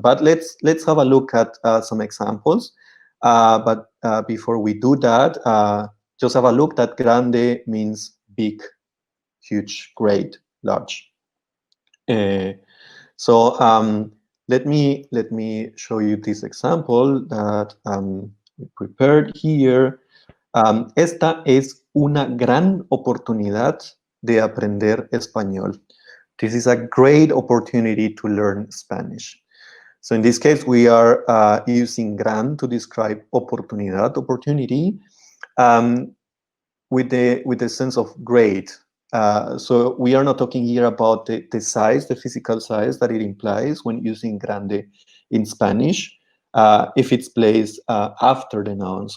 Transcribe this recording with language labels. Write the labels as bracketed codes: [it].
[en] But let's have a look at some examples. But before we do that, just have a look that grande means big, huge, great, large. So let me show you this example that we prepared here. [es] Esta es una gran oportunidad de aprender español. [en] This is a great opportunity to learn Spanish. So in this case, we are using gran to describe oportunidad, opportunity, with the sense of great. So we are not talking here about the size, the physical size that it implies when using grande in Spanish, if it's placed after the noun.